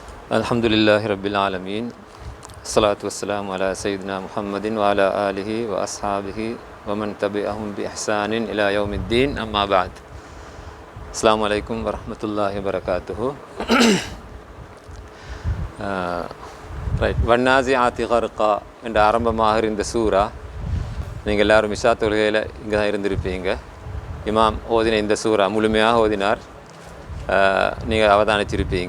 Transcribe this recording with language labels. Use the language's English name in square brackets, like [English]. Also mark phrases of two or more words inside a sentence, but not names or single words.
[Arabic] الحمد لله رب العالمين. الصلاة والسلام على سيدنا محمد وعلى آله وأصحابه ومن تبعهم بإحسان إلى يوم الدين، أما بعد. السلام عليكم ورحمة الله وبركاته. والنازعات غرقا [Tamil] என்ற ஆரம்பமாக இந்த சூரா நீங்கள் எல்லோரும் இஷா தொழுகையில் இங்கே தான் இருந்திருப்பீங்க. இமாம் ஓதின இந்த சூரா முழுமையாக ஓதினார், நீங்கள் அவதானிச்சிருப்பீங்க.